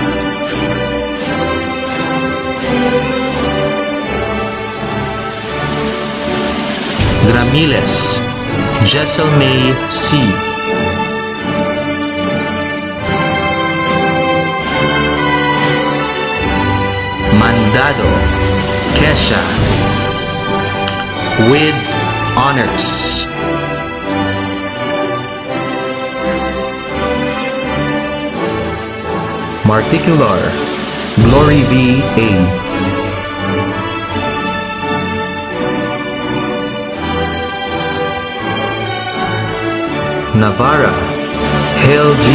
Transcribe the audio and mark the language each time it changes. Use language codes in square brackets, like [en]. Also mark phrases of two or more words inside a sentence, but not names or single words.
[en] Gramiles, Jessel May C. Mandado, Kesha, with honors. Particular, Glory V. A. Navarra, Hale G.